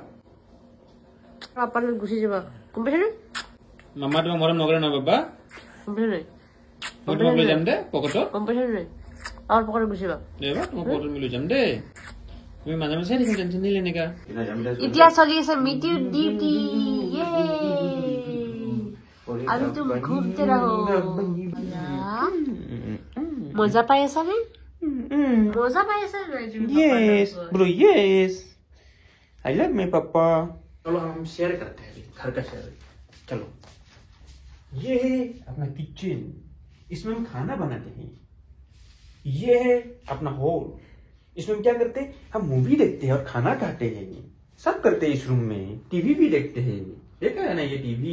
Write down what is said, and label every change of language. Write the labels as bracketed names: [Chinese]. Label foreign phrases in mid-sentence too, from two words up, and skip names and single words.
[Assamese] পাপাৰ লগত গুচি যাবা গম পাইছানে মামা তোমাক মৰম নকৰে ন বাবা গম পাইছা নাই মই তোমাক লৈ যাম দে পকেটত গম পাইছা নাই আমাৰ পকেটত গুচি যাবা দে বাবা তোমাক পকেটত লৈ যাম দে তুমি মাজে মাজে দেখোন টেনশ্যন নিলে এনেকা এতিয়া চলি আছে মিটিউ ডিউটি [Hindi] अभी तुम घूमते रहो मजा पाए ऐसा नहीं मजा पाए ऐसा [English] yes bro yes I love me [Hindi] पापा चलो हम शेयर करते हैं घर का शेयर चलो ये है अपना किचन इसमें हम खाना बनाते हैं ये है अपना हॉल इसमें हम क्या करते हैं हम मूवी देखते हैं और खाना खाते हैं सब करते हैं इस रूम में टीवी भी देखते हैं देखा है ना ये टीवी